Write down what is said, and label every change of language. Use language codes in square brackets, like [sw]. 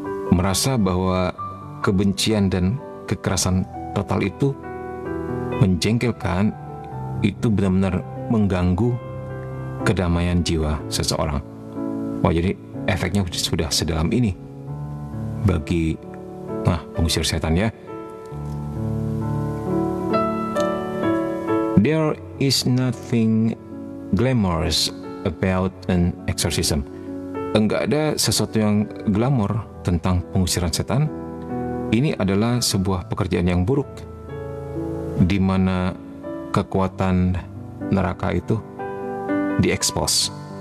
[id] Merasa bahwa kebencian dan kekerasan total itu menjengkelkan, itu benar-benar mengganggu kedamaian jiwa seseorang. Jadi efeknya sudah sedalam ini bagi pengusir setan ya. [en] There is nothing glamorous about an exorcism. [id] Enggak ada sesuatu yang glamor tentang pengusiran setan. Ini adalah sebuah pekerjaan yang buruk, di mana kekuatan neraka itu diekspos.